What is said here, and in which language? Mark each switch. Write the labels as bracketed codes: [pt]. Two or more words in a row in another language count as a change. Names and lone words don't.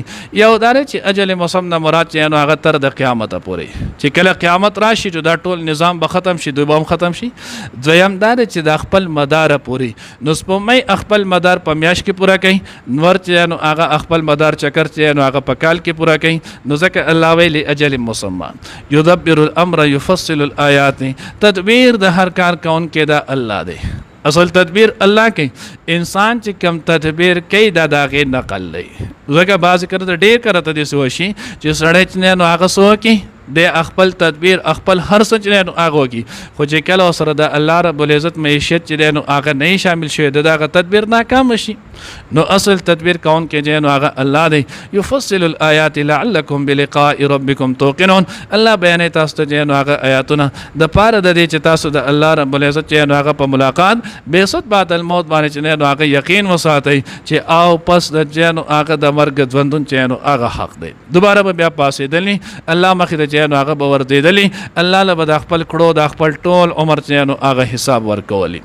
[ps] یو دا دی چې اجل مسمه نه مراد چې نو هغه تر د قیامته پورې چې کله قیامت راشي نو دا ټول نظام به ختم شي دوی به هم ختم شي. دویم دا دی چې د خپل مداره پورې نو سپوږمۍ خپل مدار په میاشت کې پوره کوي نور چې نو هغه خپل مدار چکر چې نو هغه په کال کې پوره کوي. نو ځکه الله ویلي [ar] اجل مسمى يدبر الامر يفصل الآيات [ps] تدبیر د هر کار کون کې دا الله دی. اصل تدبیر الله کوي انسان چې کم تدبیر کوي دا داغې نقل دی. ځکه بعضې کله د ډېر کله ته داسې وشي چې سړی چې نو هغه څه وکړي د خپل تدبیر خپل هر څه چې نو هغه وکړي خو چې کله ورسره د [ar] الله رب العزت [ps] معیشت چې نو هغه نه شامل شوی د هغه تدبیر ناکام شي. نو اصل تدبیر کون کې چې نو هغه الله دی. [ar] يفصل الآيات لعلكم بلقاء ربكم توقنون. [ps] الله بیانوي تاسو ته چې نو هغه آیاتونه د پاره د دې چې تاسو د [ar] الله رب العزت [ps] چې نو هغه په ملاقات بیست [ar] بعد الموت [ps] باندې چې نو هغه یقین وساتئ چې او پس د نو هغه د مرګ ژوندون چې نو هغه حق دی. دوباره به بیا پاسېدلی الله مخې ته نو هغه به وردېدلی الله له به د خپل کړو د خپل ټول عمر چې نو هغه حساب ورکولی.